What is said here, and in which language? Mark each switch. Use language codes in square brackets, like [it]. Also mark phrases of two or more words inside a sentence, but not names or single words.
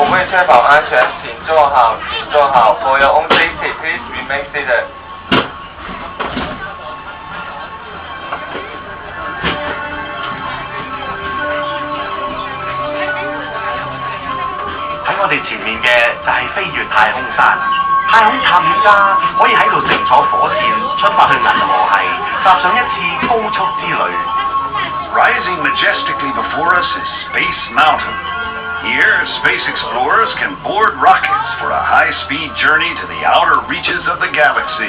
[yue] 為確保安全，請坐好，請坐好。 [en] For your own safety, please remain seated. [yue] 喺我哋前面嘅就係飛越太空山，太空探險家可以喺度乘坐火箭出發去銀河系，踏上一次高速之旅。 [en] Rising majestically before us is Space Mountain. Here, space explorers can board rockets for a high-speed journey to the outer reaches of the galaxy.